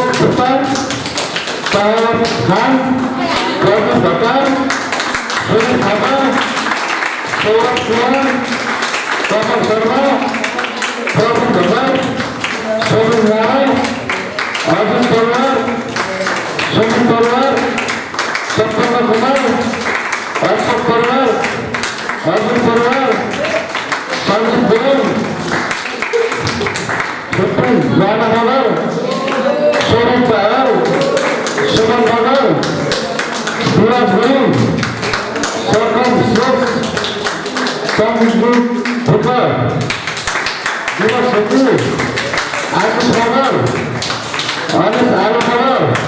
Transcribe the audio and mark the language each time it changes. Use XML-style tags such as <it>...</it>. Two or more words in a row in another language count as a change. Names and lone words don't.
<ne>गुप्ता, साहब खान, गौतम भट्टार, सुनील थापा, सौरभ कुमार, कमल शर्मा, प्रवीण ढोकर, सोमेन राय, अर्जुन तलवार, सुमित तलवार, सत्येन्द्र कुमार, अशोक तलवार, अर्जुन तलवार, सञ्जीव गुरुङ, सुप्रिम राणा मगर, सोरेन पहाड, सुमन मगर, विराज गुरुङ, सरकम श्रेष्ठ, सङ्गीत भुकर, दिवस छेत्री, आशिष मगर, अनिश आलु मगर,</ne>